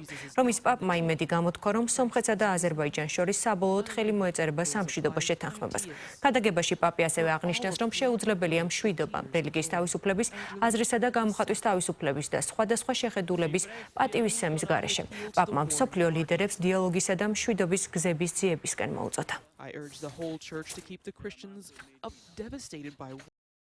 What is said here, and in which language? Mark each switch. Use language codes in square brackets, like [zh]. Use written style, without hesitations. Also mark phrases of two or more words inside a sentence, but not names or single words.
[ka] რომის პაპმა იმედი გამოთქვა, რომ სომხეთსა და აზერბაიჯანს შორის საბოლოოდ ხელი მოეწერება სამშვიდობო შეთანხმებას. ქადაგებაში პაპი ასევე აღნიშნავს, რომ შეუძლებელია მშვიდობა, რელიგიის თავისუფლების, აზრისა და გამოხატვის თავისუფლების და სხვადასხვა შეხედულების პატივისცემის გარეშე. პაპმა მსოფლიო ლიდერებს დიალოგისა და მშვიდობის გზების ძიებისკენ მოუწოდა. [en] I urge the whole church to keep the Christians devastated by